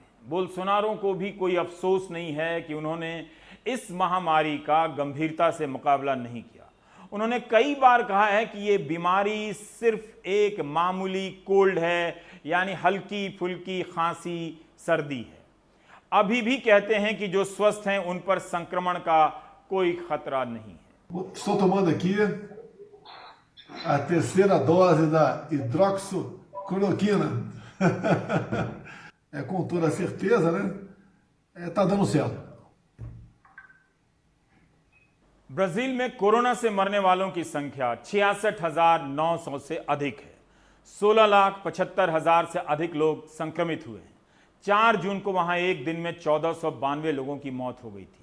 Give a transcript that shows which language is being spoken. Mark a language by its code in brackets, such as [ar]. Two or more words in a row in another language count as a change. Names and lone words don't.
[hi] बोल्सोनारो को भी कोई अफसोस नहीं है कि उन्होंने इस महामारी का गंभीरता से मुकाबला नहीं किया। उन्होंने कई बार कहा है कि यह बीमारी सिर्फ एक मामूली कोल्ड है, यानी हल्की फुल्की खांसी सर्दी है। अभी भी कहते हैं कि जो स्वस्थ हैं उन पर संक्रमण का कोई खतरा नहीं है। [pt] Estou tomando aqui a terceira dose da hidroxicloroquina. Com toda certeza, né? Tá dando certo. [hi] ब्राजील में कोरोना से मरने वालों की संख्या 66,900 से अधिक है। 16,75,000 से अधिक लोग संक्रमित हुए हैं। 4 जून को वहां एक दिन में 1492 लोगों की मौत हो गई थी।